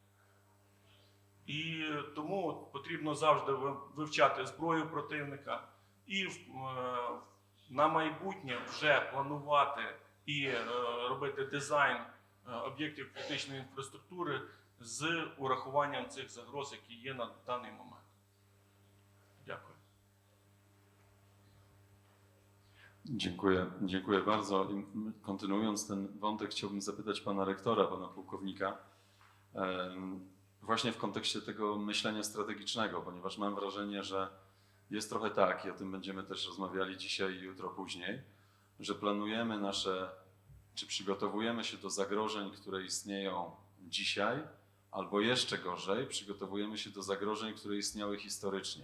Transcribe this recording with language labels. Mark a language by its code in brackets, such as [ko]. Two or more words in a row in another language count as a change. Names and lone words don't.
[uk] І тому потрібно завжди вивчати зброю противника і на майбутнє вже планувати і робити дизайн об'єктів критичної інфраструктури з урахуванням цих загроз, які є на даний момент. Dякую. [pl] Dziękuję bardzo. I kontynuując ten wątek, chciałbym zapytać Pana Rektora, Pana Pułkownika, właśnie w kontekście tego myślenia strategicznego, ponieważ mam wrażenie, że jest trochę tak, i o tym będziemy też rozmawiali dzisiaj i jutro później, że planujemy czy przygotowujemy się do zagrożeń, które istnieją dzisiaj, albo jeszcze gorzej, przygotowujemy się do zagrożeń, które istniały historycznie.